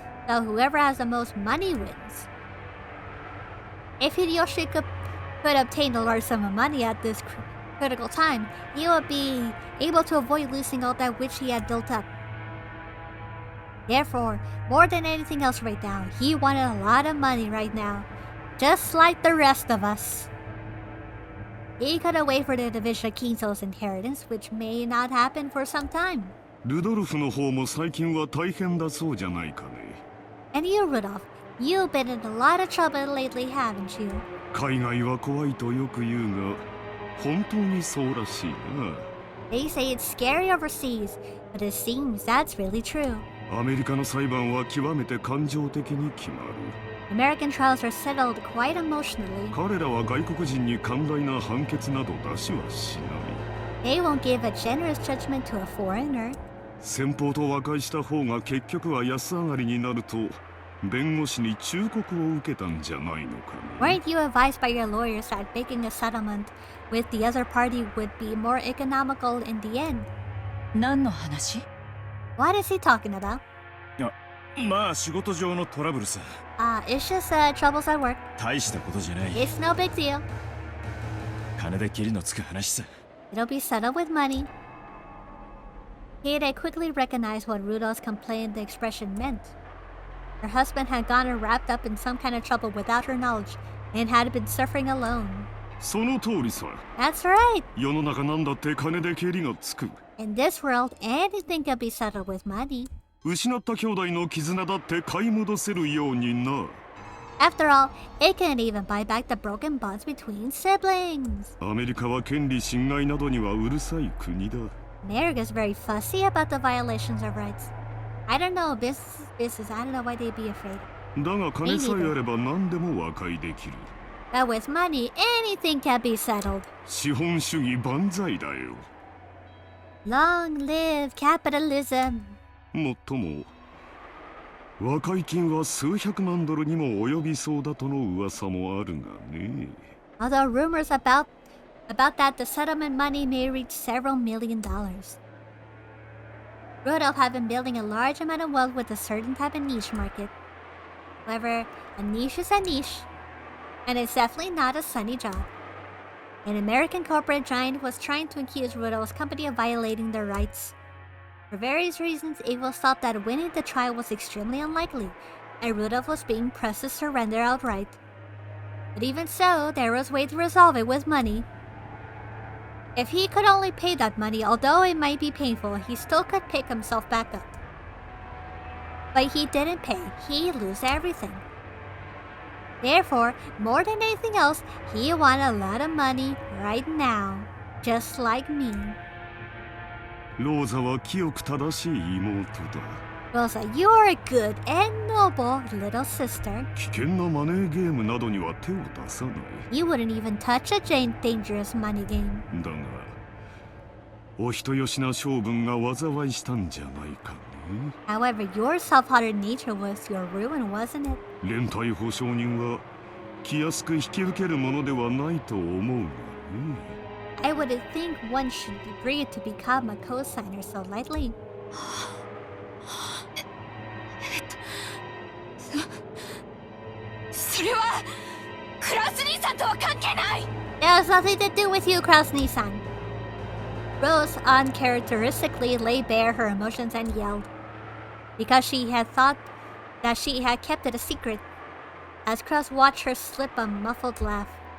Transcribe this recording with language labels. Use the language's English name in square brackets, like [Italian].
[English] So whoever has the most money wins. If Hideyoshi could obtain a large sum of money at this critical time, he would be able to avoid losing all that which he had built up. Therefore, more than anything else right now, he wanted a lot of money right now, just like the rest of us. He couldn't wait for the division of Kinzo's inheritance, which may not happen for some time. [Japanese] ルドルフの方も最近は大変だそうじゃないかね。 [English] And you, Rudolph, you've been in a lot of trouble lately, haven't you? [Japanese] 海外は怖いとよく言うが、本当にそうらしいな。 [English] They say it's scary overseas, but it seems that's really true. [Japanese] アメリカの裁判は極めて感情的に決まる。 [English] American trials are settled quite emotionally. [Japanese] 彼らは外国人に寛大な判決など出しはしない。 [English] They won't give a generous judgment to a foreigner. [Japanese] 先方と和解した方が結局は安上がりになると弁護士に忠告を受けたんじゃないのかね。 [English] Weren't you advised by your lawyers that making a settlement with the other party would be more economical in the end? [Japanese] 何の話？ [English] What is he talking about? [Japanese] まあ仕事上のトラブルさ。 [English] It's just troubles at work. [Japanese] 大したことじゃない。 [English] It's no big deal. [Japanese] 金で切りのつく話さ。 [English] It'll be settled with money. Kate quickly recognized what Rudolph's complaint the expression meant. Her husband had gotten wrapped up in some kind of trouble without her knowledge and had been suffering alone. [Japanese] その通りさ。 [English] That's right. [Japanese] 世の中なんだって金で蹴りがつく。 [English] In this world, anything can be settled with money. [Japanese] 失った兄弟の絆だって買い戻せるようにな。 [English] After all, it can't even buy back the broken bonds between siblings. [Japanese] アメリカは権利侵害などにはうるさい国だ。 [English] America's very fussy about the violations of rights. I don't know, business. I don't know why they'd be afraid. [Japanese] だが金さえあれば何でも和解できる。 [English] But with money, anything can be settled. [Japanese] 資本主義万歳だよ。 [English] Long live capitalism. [Japanese] もっとも和解金は数百万ドルにも及びそうだとの噂もあるがね。 [English] Although rumors about that the settlement money may reach several $million. Rudolph had been building a large amount of wealth with a certain type of niche market. However, a niche is a niche, and it's definitely not a sunny job. An American corporate giant was trying to accuse Rudolph's company of violating their rights. For various reasons, it was thought that winning the trial was extremely unlikely, and Rudolph was being pressed to surrender outright. But even so, there was a way to resolve it with money. If he could only pay that money, although it might be painful, he still could pick himself back up. But he didn't pay, he'd lose everything. Therefore, more than anything else, he wanted a lot of money right now, just like me. [Japanese] ローザは清く正しい妹だ。 [English] Rosa, you're a good and noble little sister. [Japanese] 危険なマネーゲームなどには手を出さない。 [English] You wouldn't even touch a dangerous money game. [Japanese] だが、お人よしな性分が災いしたんじゃないかね。 [English] However, your self-hearted nature was your ruin, wasn't it? [Japanese] 連帯保証人は気安く引き受けるものではないと思うがね。 [English] I wouldn't think one should agree to become a co-signer so lightly. [Japanese] それはクラウス兄さんとは関係ない。 [English] It has nothing to do with you, Krasny-san. Rose uncharacteristically laid bare her emotions and yelled, because she had thought that she had kept it a secret, as Kraus watched her slip a muffled laugh.